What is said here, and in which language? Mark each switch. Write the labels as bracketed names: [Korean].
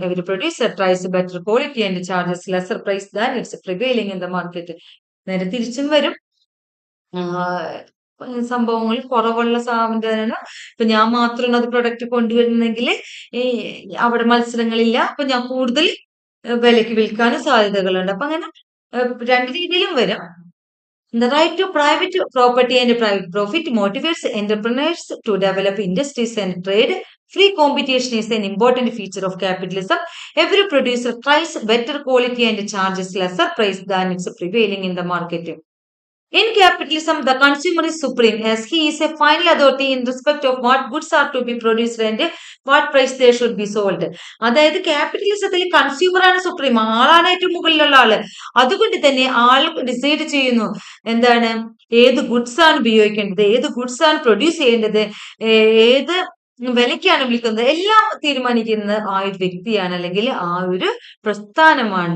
[English] Every producer tries better quality and charges lesser price than its prevailing in the market. [Malayalam] നേരെ തിരിച്ചും വരും. സംഭവങ്ങൾ കുറവുള്ള സാധനം ഇപ്പൊ ഞാൻ മാത്രമാണ് അത് പ്രൊഡക്റ്റ് കൊണ്ടുവരുന്നെങ്കിൽ അവിടെ മത്സരങ്ങളില്ല, അപ്പൊ ഞാൻ കൂടുതൽ വിലക്ക് വിൽക്കാനും സാധ്യതകളുണ്ട്. അപ്പൊ അങ്ങനെ രണ്ട് രീതിയിലും വരാം. [English] The right to private property and private profit motivates entrepreneurs to develop industries and trade. Free competition is an important feature of capitalism. Every producer tries better quality and charges lesser price than it's prevailing in the market. In capitalism, the consumer is supreme as he is a final authority in respect of what goods are to be produced and what price they should be sold. [Malayalam] അതായത് ക്യാപിറ്റലിസത്തിൽ consumer ആണ് supreme, ആളാണ് ഏറ്റവും മുകളിലുള്ള ആള്. അതുകൊണ്ട് തന്നെ ആൾ decide ചെയ്യുന്നു എന്താണ്, ഏത് ഗുഡ്സ് ആണ് ഉപയോഗിക്കേണ്ടത്, ഏത് ഗുഡ്സ് ആണ് പ്രൊഡ്യൂസ് ചെയ്യേണ്ടത്, ഏത് വിലയ്ക്കാണ് വിളിക്കുന്നത്, എല്ലാം തീരുമാനിക്കുന്നത് ആ ഒരു വ്യക്തിയാണ്, അല്ലെങ്കിൽ ആ ഒരു പ്രസ്ഥാനമാണ്.